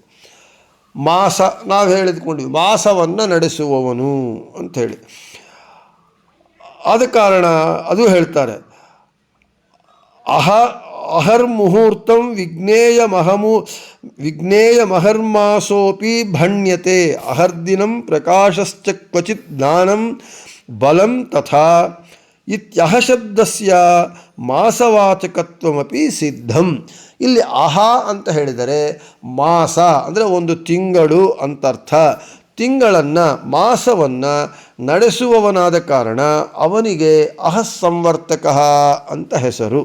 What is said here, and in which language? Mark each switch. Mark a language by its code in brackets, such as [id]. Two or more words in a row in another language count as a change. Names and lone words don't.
[kn] ಮಾಸ ನಾವು ಹೇಳಿದ್ಕೊಂಡಿವಿ, ಮಾಸವನ್ನು ನಡೆಸುವವನು ಅಂಥೇಳಿ. ಆದ ಕಾರಣ ಅದು ಹೇಳ್ತಾರೆ. [sa] ಅಹರ್ಮುಹೂರ್ತಂ ವಿಜ್ಞೇಯ ಮಹರ್ಮಾಸೋಪಿ ಭಣ್ಯತೆ ಅಹರ್ದಿನಂ ಪ್ರಕಾಶಶ್ಚ ಕ್ವಚಿತ್ ಜ್ಞಾನಂ ಬಲಂ ತಥಾ ಇತ್ಯಹ ಶಬ್ದಸ್ಯ ಮಾಸವಾಚಕತ್ವಮಪಿ ಸಿದ್ಧಂ. [kn] ಇಲ್ಲಿ ಅಹ ಅಂತ ಹೇಳಿದರೆ ಮಾಸ ಅಂದರೆ ಒಂದು ತಿಂಗಳು ಅಂತರ್ಥ. ತಿಂಗಳನ್ನು ಮಾಸವನ್ನು ನಡೆಸುವವನಾದ ಕಾರಣ ಅವನಿಗೆ ಅಹಸ್ಸಂವರ್ತಕ ಅಂತ ಹೆಸರು.